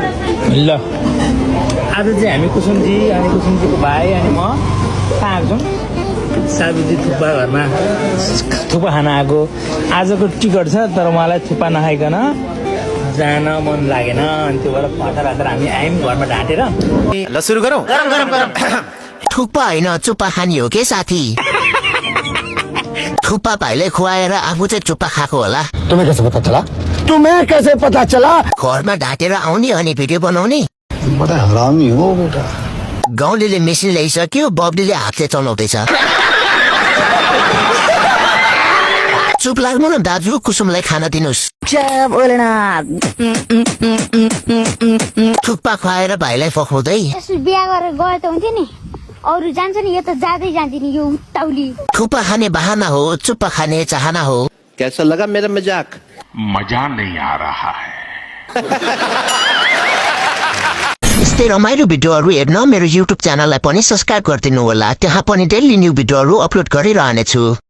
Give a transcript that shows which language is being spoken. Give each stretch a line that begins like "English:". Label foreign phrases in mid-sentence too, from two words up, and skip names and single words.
Nepali: आज चाहिँ हामी कुसुमजी अनि कुसुमजीको भाइ अनि म कहाँ आएको छौँ साबुजी थुक्पा घरमा थुक्पा खान आएको आजको टिकट छ तर मलाई थुक्पा नखाइकन जान मन लागेन अनि त्यो भएर हतार हतार हामी आयौँ घरमा ढाँटेर ल सुरु गरौँ थुक्पा होइन चुप्पा खाने हो के साथी थुक्पा भाइले खुवाएर आफू चाहिँ चुप्पा खाएको होला
Hindi: तुम्हें कैसे पता चला
Nepali: घरमा ढाँटेर आउने अनि भिडियो बनाउने
Hindi: बड़ा हरामी हो बेटा
Nepali: गाउँलेले मेसिन ल्याइसक्यो बब्लीले हातले चलाउँदैछ चुप लाग्नु न दाजु कुसुमलाई खान दिनुहोस् थुक्पा खुवाएर भाइलाई फकाउँदै बिहा गरेर गए त हुन्थ्यो नि अरू जान्छ नि यो त जाँदै जान्दिन यो उताउली थुक्पा खाने बहाना हो चुप्पा खाने चाहना हो
Hindi: कैसा लगा मेरा मजाक मजा नहीं आ रहा है
Nepali: यस्तै रमाइलो भिडियोहरू हेर्न मेरो युट्युब च्यानललाई पनि सब्स्क्राइब गरिदिनु होला त्यहाँ पनि
English: daily new
Nepali: भिडियोहरू अपलोड गरिरहनेछु